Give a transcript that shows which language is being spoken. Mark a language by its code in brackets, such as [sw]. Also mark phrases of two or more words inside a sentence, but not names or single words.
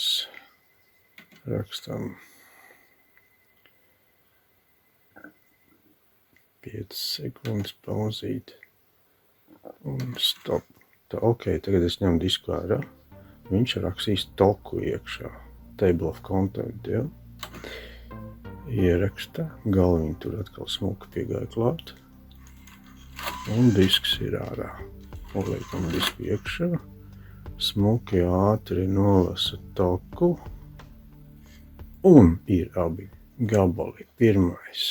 [lv] Rakstām. 5 sekundes, pauzīt un stop. Tā, ok, tagad es ņemu disku ārā. Viņš rakstīs toku iekšā. [en] Table of content, [lv] ja. Ieraksta. Galviņa tur atkal smuka piegāja klāt. Un disks ir ārā. Uzliekam disku iekšā. Smuki ātri nolasa toku. Un ir abi gabali. Pirmais.